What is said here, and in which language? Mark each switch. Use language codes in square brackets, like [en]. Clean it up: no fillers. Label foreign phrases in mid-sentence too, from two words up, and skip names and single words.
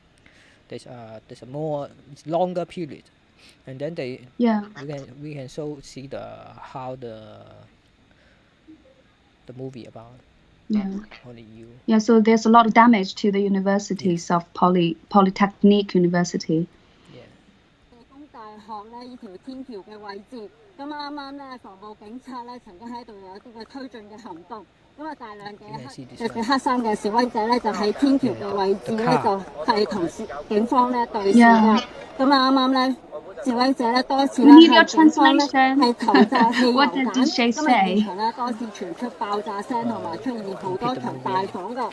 [en] There's a more longer period, and then we can see how the movie about PolyU. Yeah, so there's a lot of damage to the universities of Polytechnic University. Yeah. [yue] 工大學呢條天橋嘅位置，咁啱啱呢防暴警察呢曾經喺度有啲嘅推進嘅行動。咁啊，大量嘅黑衫嘅示威者咧，就喺天橋嘅位置咧，就係同警方咧對峙㗎。咁啊，啱啱咧，示威者咧多次咧向警方咧係投擲汽油彈，咁啊現場咧多次傳出爆炸聲，同埋出現好多場大火㗎。